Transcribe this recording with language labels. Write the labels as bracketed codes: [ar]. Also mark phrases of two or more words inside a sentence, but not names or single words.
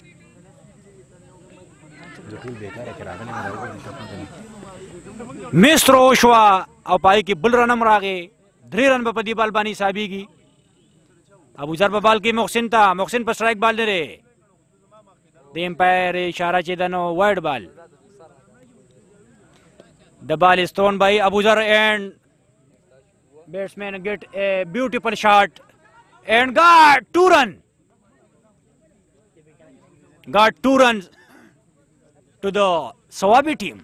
[en] miss throw [ps] شوه او پای کې بل رن هم راغی 3 رن به په دې بال باندې حسابېږي ابوذر به بال کوي محسن ته محسن په سټرایک بال لري د امپایر اشاره چې ده نو [en] wide ball The ball is thrown by Abuzar and batsman get a beautiful shot and got 2 runs. Got 2 runs to the Sawabi team.